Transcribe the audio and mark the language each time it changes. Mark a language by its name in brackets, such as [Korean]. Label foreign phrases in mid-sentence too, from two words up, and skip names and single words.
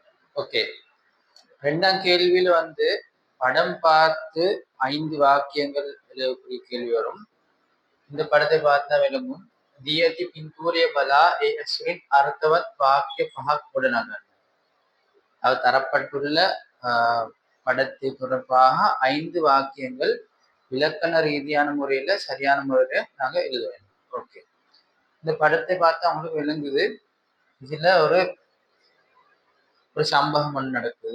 [Tamil] ஓகே. 2ஆம் கேள்வியில வந்து படம் பார்த்து 5 வாக்கியங்கள் எழுதக்கூடிய கேள்வி வரும். இந்த படத்தை பார்த்தா விளங்கும். [Sinhala] "දියති පින්තූරය බලා ඒ ඇසුරින් අර්ථවත් වාක්‍ය 5ක් ගොඩනගන්න." [Tamil] அது தரப்பட்டுள்ள படத்தை தொடர்பாக 5 வாக்கியங்கள் இலக்கண ரீதியான முறையில சரியான முறையில நாங்க எழுத வேண்டும். ஓகே. இந்த படத்தை பார்த்தா அவங்களுக்கு விளங்குது. இதுல ஒரு சம்பவம் ஒண்ணு நடக்குது.